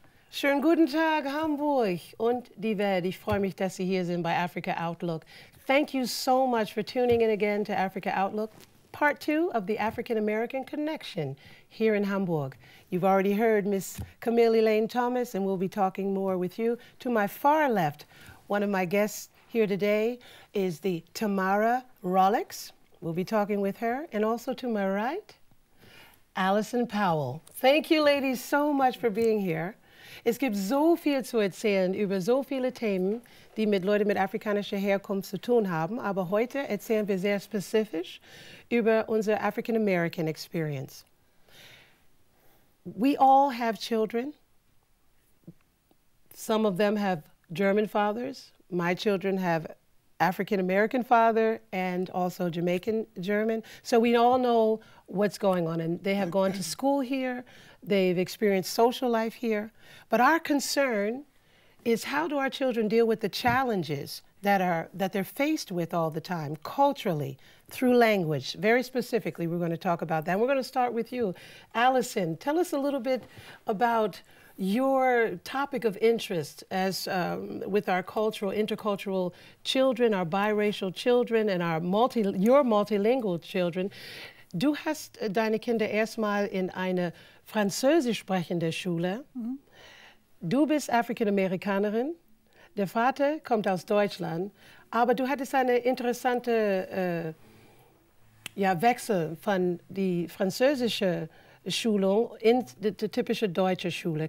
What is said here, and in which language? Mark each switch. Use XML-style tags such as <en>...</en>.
<de>Schönen guten Tag, Hamburg und die Welt. Ich freue mich, dass Sie hier sind bei Afrika Outlook.</de> <en>Thank you so much for tuning in again to Afrika Outlook, part 2 of the African-American Connection here in Hamburg. You've already heard Miss Camille Elaine Thomas, and we'll be talking more with you. To my far left, one of my guests here today is the Tamarah Rollocks. We'll be talking with her. And also to my right, Allison Powell. Thank you, ladies, so much for being here.</en> <de>Es gibt so viel zu erzählen über so viele Themen, die mit Leuten mit afrikanischer Herkunft zu tun haben. Aber heute erzählen wir sehr spezifisch über unsere</de> <en>African American experience. We all have children. Some of them have German fathers. My children have African American father and also Jamaican German. So we all know what's going on, and they have gone to school here. They've experienced social life here. But our concern is, how do our children deal with the challenges that they're faced with all the time, culturally, through language? Very specifically, we're going to talk about that. And we're going to start with you. Allison, tell us a little bit about your topic of interest as with our cultural, intercultural children, our biracial children, and your multilingual children.</en> <de>Du hast deine Kinder erstmal in eine französisch sprechende Schule. Mhm. Du bist Afrikanerin. Der Vater kommt aus Deutschland. Aber du hattest eine interessante Wechsel von die französische Schulung in die typische deutsche Schule.</de>